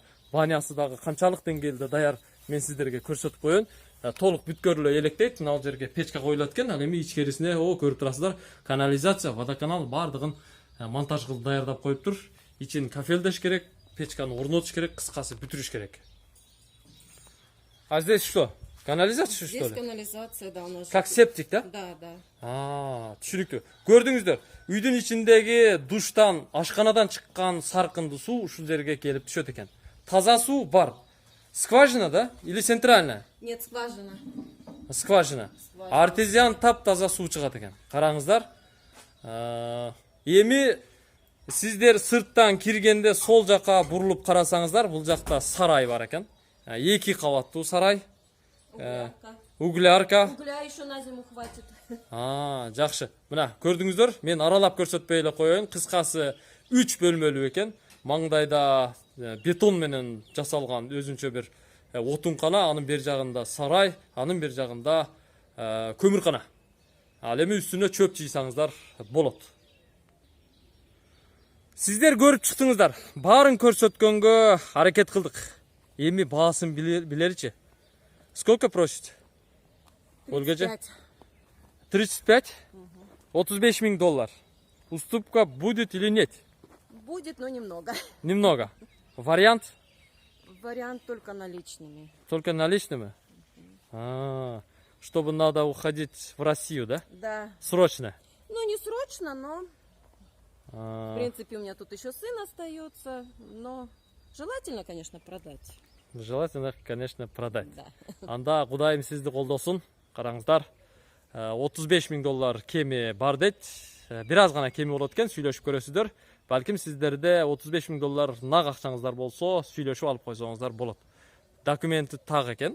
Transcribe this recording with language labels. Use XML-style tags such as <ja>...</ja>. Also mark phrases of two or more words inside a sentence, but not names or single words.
<ky>Банясы дагы канчалык деңгээлде даяр мен сиздерге көрсөтүп коеюн. Толук бүткөрүлө электейт. Мына жерге печка коюлат экен. Ал эми ичкерисине көрүп турасыздар. Канализация, водоканал бардыгын монтаж кылып даярдап коюптур. Ичин кафелдеш керек, печканы орнотуш керек, кыскасы бүтүрүш керек.</ky> <ru>А здесь что? Канализация, что ли? Здесь канализация, да, у нас. Как септик, да? Да.</ru> <ky>Түшүнүктүү. Көрдүңүздөр, үйдүн ичиндеги душтан, ашканадан чыккан саркындуу суу ушул жерге келип түшөт экен. Таза суу бар.</ky> <ru>Скважина, да? Или центральная? Нет, скважина. Скважина.</ru> <ky>Артезиан таптаза суу чыгат экен. Караңыздар. Эми сиздер сырттан киргенде сол жака бурулуп карасаңыздар, бул жакта сарай бар экен. 2 кабаттуу сарай. Углярка.</ky> <ru>Угля еще на зиму хватит.</ru> <ky>Жакшы. Мына көрдүңүздөр, мен аралап көрсөтпөй эле коеюн. Кыскасы 3 бөлмөлүү экен. Маңдайда бетон менен жасалган өзүнчө бир отункана, анын бер жагында сарай, анын бер жагында көмүркана. Ал эми үстүнө чөп жыйсаңыздар болот. Сиздер көрүп чыктыңыздар. Баарын көрсөткөнгө аракет кылдык. Эми баасын билеричи.</ky> <ru>Сколько просите? 35. 35? 35 000 доллар. Уступка будет или нет? Будет, но немного. Немного. Вариант? Вариант только наличными. Только наличными? Чтобы надо уходить в Россию, да? Да. Срочно? Ну, не срочно, но... В принципе, у меня тут еще сын остается, но желательно, конечно, продать. Желательно, конечно, продать. Да.</ru> <ky>Анда Кудайым сизди колдосун. Караңыздар. 35 000 доллар кеми бар дейт. Бир аз гана кеми болот экен, сүйлөшүп көрөсүздөр. Балким сиздерде 35 000 доллар нак акчаңыздар болсо, сүйлөшүп алып койсоңуздар болот. Документи так экен.</ky>